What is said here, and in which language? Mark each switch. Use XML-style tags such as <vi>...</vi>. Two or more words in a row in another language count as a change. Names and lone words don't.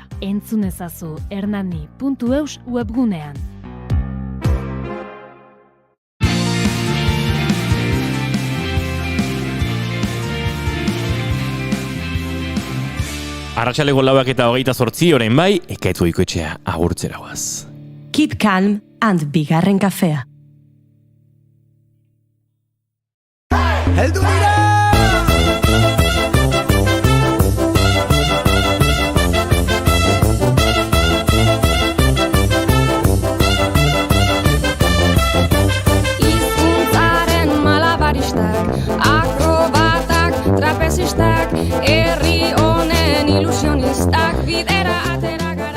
<eu>Entzun ezazu hernani.eus webgunean. Arratsaleko 4:28 orain bai, Ekaitz Goikoetxea agurtzera goaz. Keep calm and bigarren kafea. Heldu dira! Hizkuntzaren malabaristak, akrobatak, trapezistak, herri honen ilusionistak, bidera atera gara.</eu>